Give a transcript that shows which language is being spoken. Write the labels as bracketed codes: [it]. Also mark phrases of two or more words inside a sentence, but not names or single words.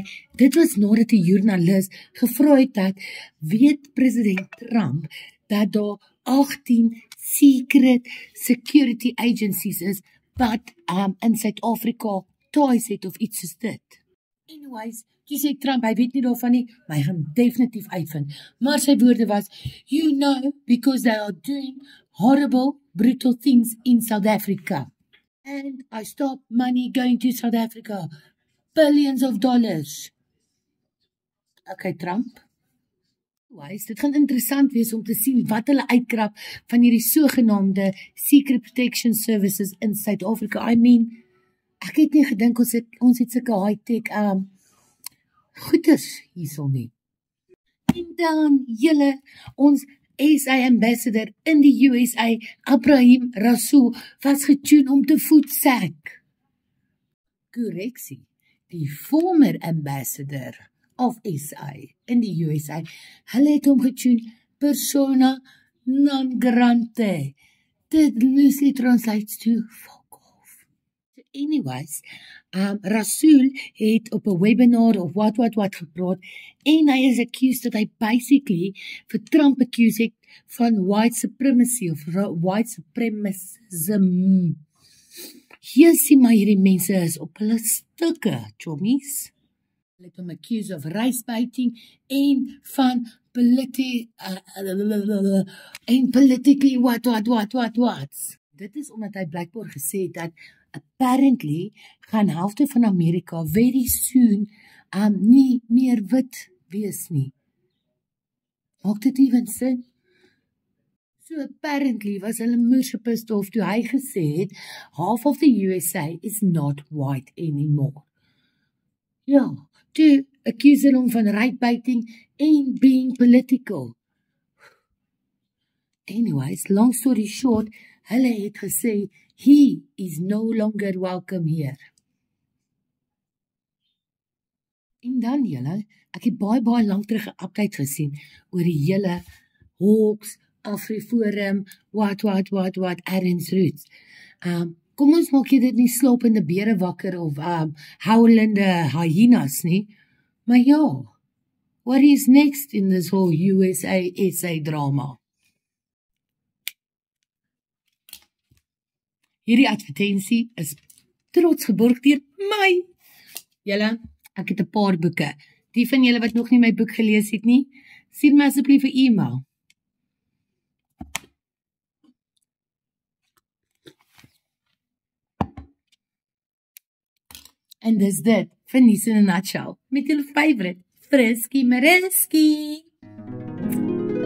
[af] Dit was nadat 'n joernalis gevra het dat, weet president Trump dat daar 18 [en] secret security agencies [af] is wat in Suid-Afrika ties het of iets soos dit. Anyways, toe sê Trump, hy weet nie daarvan nie, maar hy gaan definitief uitvind. Maar sy woorde was, [en] you know, because they are doing horrible, brutal things in South Africa. And I stop money going to South Africa. Billions of dollars. Okay, Trump. Anyways, [af] dit gaan interessant wees om te sien wat hulle uitkrap van hierdie sogenaamde Secret Protection Services in Suid-Afrika. [en] I mean, [af] ek het nie gedink ons het sulke high-tech goeders hierso nie. En dan, julle, ons SA ambassador in die USA, Abraham Rasool, was getune om te voetsak. Korreksie, die [en] former ambassador of SA [af] in die USA, hulle het hom getune [la] persona non grata. [en] Dit loosely translates to fuck off. So anyways, [af] Rasool het op 'n webinar of wat gepraat en hy is accused dat hy basically vir Trump accused het van white supremacy of white supremacism. Hier sien maar hierdie mense is op hulle stukke, chommies. Hulle het hom accused of [en] race baiting [af] en van [en] politically what. [af] Dit is omdat hy blijkbaar gesê het dat apparently gaan helfte van Amerika [en] very soon [af] nie meer wit wees nie. Maak dit even sin? So apparently was hulle moerse [en] pissed off [af] toe hy gesê het [en] half of the USA is not white anymore. [af] Ja, toe accuse hom van [en] right baiting [af] en [en] being political. Anyways, long story short, [af] hulle het gesê [en] he is no longer welcome here. [af] En dan julle, ek het baie lank terug 'n update gesien oor die hele Hawks, AfriForum, [en] what, Aaron's Roots. [af] Kom ons maak jy dit nie slopende bere wakker of howlende hyenas nie. Maar ja, [en] what is next in this whole USA drama? [af] Hierdie advertensie is trots geborg deur my. Julle, ek het 'n paar boeke. Die van julle wat nog nie my boek gelees het nie, stuur my asseblief 'n e-mail. En dis dit, vir Nies in a Nutshell, met julle favorite, Frisky Mariski.